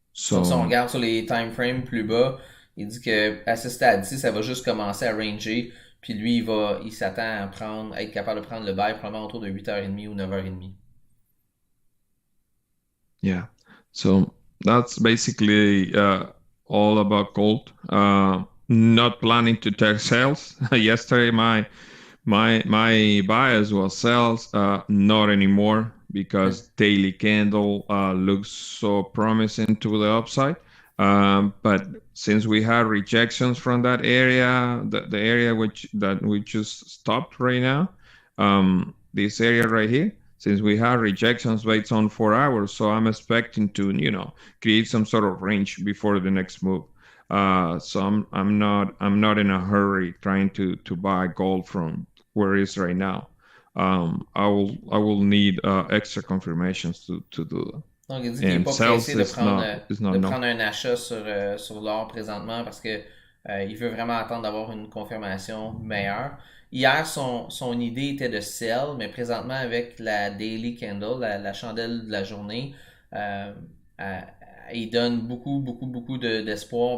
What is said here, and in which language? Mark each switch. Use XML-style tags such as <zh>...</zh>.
<fr>Donc, si on regarde sur les time frames plus bas, il dit que à ce stade-ci, ça va juste commencer à ranger. Puis lui, il s'attend à être capable de prendre le buy probablement autour de 8h30 ou 9h30.</fr> <en>Yeah. So that's basically all about gold. Not planning to take sales. Yesterday, my bias was sales. Not anymore, because daily candle looks so promising to the upside. But since we had rejections from that area, the area that we just stopped right now, this area right here, since we have rejections based on 4 hours, so I'm expecting to, create some sort of range before the next move. So I'm not in a hurry trying to buy gold from where it is right now. I will need extra confirmations to do that.</en> <fr>Donc, il dit qu'il n'est pas pressé de prendre un achat sur l'or présentement parce que il veut vraiment attendre d'avoir une confirmation meilleure. Hier, son idée était de sell, mais présentement, avec la daily candle, la chandelle de la journée, il donne beaucoup d'espoir.</fr>